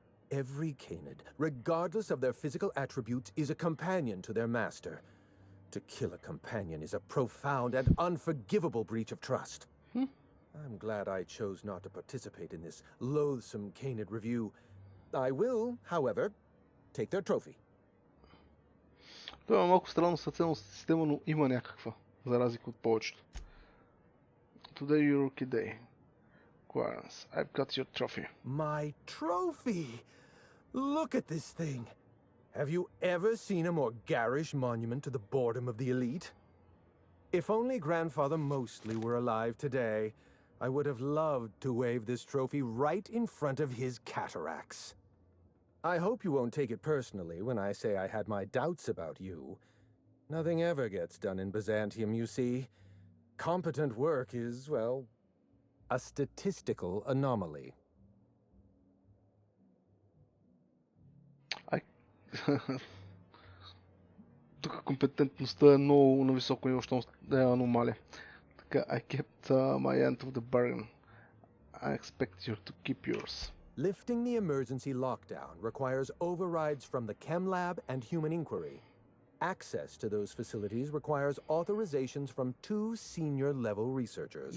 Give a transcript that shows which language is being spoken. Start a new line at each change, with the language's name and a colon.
English: Every canid, regardless of their physical attributes, is a companion to their master. To kill a companion is a profound and unforgivable breach of trust. I'm glad I chose not to participate in this loathsome canid review. I will, however, take their trophy.
Bulgarian: Това е малко странно съцелна система, но има някаква, за разлика от повечето.
English: Today your rookie day. Clarence, I've got your trophy. My trophy! Look at this thing! Have you ever seen a more garish monument to the boredom of the elite? If only Grandfather Mostly were alive today, I would have loved to wave this trophy right in front of his cataracts. I hope you won't take it personally when I say I had my doubts about you. Nothing ever gets done in Byzantium, you see. Competent work is, well, a statistical anomaly.
Bulgarian: Тук компетентността е много на високо ниво, защото да е аномалия.
English: Така, I kept my end of the bargain. I expect you to keep yours. Lifting the emergency lockdown requires overrides from the Chem Lab and Human Inquiry. Access to those facilities requires authorizations from 2 senior-level researchers.